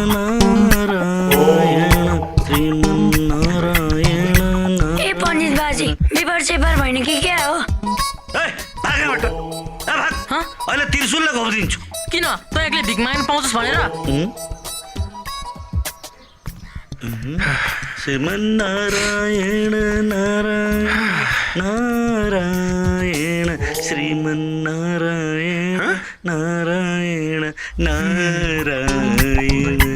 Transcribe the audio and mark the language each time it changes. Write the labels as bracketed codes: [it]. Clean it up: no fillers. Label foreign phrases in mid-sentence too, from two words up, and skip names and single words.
[ne] नारायण श्रीमन्नारायण ए पण्डित बाजी बिबर चेपर भएन कि क्या हो अहिले त्रिशुललाई घोपिदिन्छु किन त एक्लै भिख माग्न पाउँछस् भनेर श्रीमन्नारायण नारायण नारायण श्रीमन्नारायण नारायण नारायण